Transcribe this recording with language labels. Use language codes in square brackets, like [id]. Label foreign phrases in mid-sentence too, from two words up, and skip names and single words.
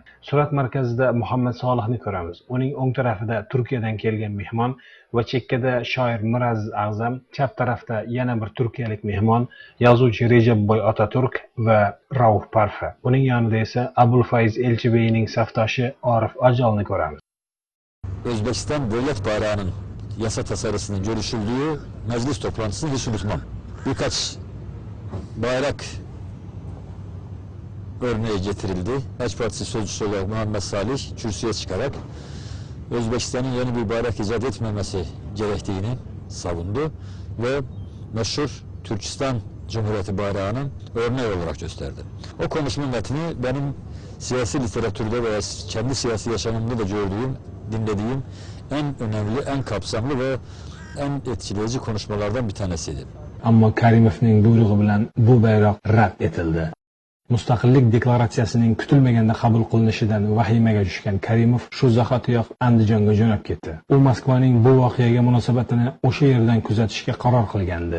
[uz] Surat markazida Muhammad Solihni ko'ramiz. Uning o'ng tarafida Turkiyadan kelgan mehmon va chekkada shoir Miraz A'zam, chap tarafda yana bir turkiyalik mehmon, yozuvchi Rejabboy Otaturk va Rauf Parfi. Uning yonida esa Abulfayz Elchibeyning safdoshi Orif Ajolni ko'ramiz. [tr] Özbekistan devlet bayrağının yasa tasarısının görüşüldüğü meclis toplantısını hiç unutmam. Birkaç bayrak örneği getirildi. Haç Partisi sözcüsü olarak Muhammed Salih kürsüye çıkarak Özbekistan'ın yeni bir bayrak icat etmemesi gerektiğini savundu ve meşhur Türkistan Cumhuriyeti bayrağının örneği olarak gösterdi. O konuşma metni benim siyasi literatürde veya kendi siyasi yaşamımda da gördüğüm, dinlediğim en önemli, en kapsamlı ve en etkileyici konuşmalardan bir tanesiydi. [uz] Ammo Karimovning buyrug'i bilan bu bayroq rad etildi. Mustaqillik deklaratsiyasining kutilmaganda qabul qilinishidan vahimaga tushgan Karimov shu zahotiyoq Andijonga jo'nab ketdi. U Moskvaning bu voqeaga munosabatini o'sha yerdan kuzatishga qaror qilgandi.